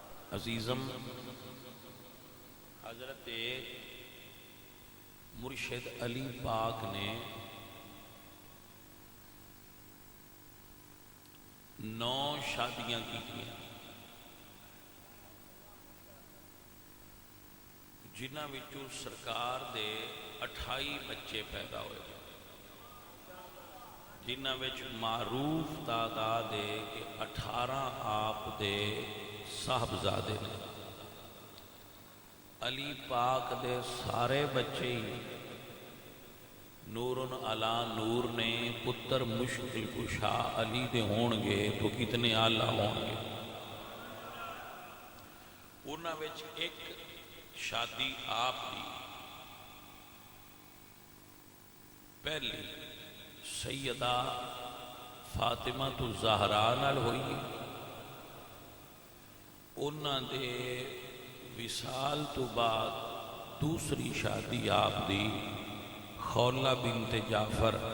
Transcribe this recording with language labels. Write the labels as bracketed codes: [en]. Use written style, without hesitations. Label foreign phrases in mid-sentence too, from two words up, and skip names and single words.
[pa] عزیزم حضرت مرشد علی پاک نے 9 شادیاں کی جنہاں وچوں سرکار دے 28 بچے پیدا ہوئے، جنہاں وچ معروف تعداد ہے کہ 18 آپ دے صاحبزادے نے۔ علی پاک دے سارے بچے ہی [ar] نورن علا نور [pa] نے، پتر مشکل کشا علی دے ہون گے تو کتنے آلہ ہون گے۔ انہاں وچ ایک شادی آپ دی پہلی سیدہ فاطمہ الزہرا نال ہوئی، انہاں دے وصال تو بعد دوسری شادی آپ دی خولہ بنت جعفر،